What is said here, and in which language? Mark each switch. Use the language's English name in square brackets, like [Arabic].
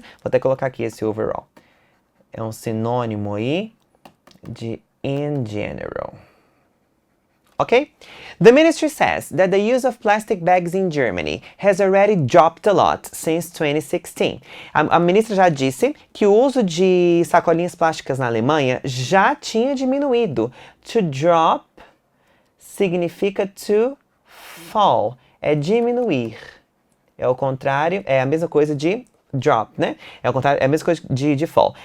[Portuguese] Vou até colocar aqui esse overall. É um sinônimo aí de [English] in general. Okay? The ministry says that the use of plastic bags in Germany has already dropped a lot since 2016. [Portuguese] A ministra já disse que o uso de sacolinhas plásticas na Alemanha já tinha diminuído. [English] To drop significa to fall, [Portuguese] é diminuir. É o contrário, é a mesma coisa de drop, né? É o contrário, é a mesma coisa de fall.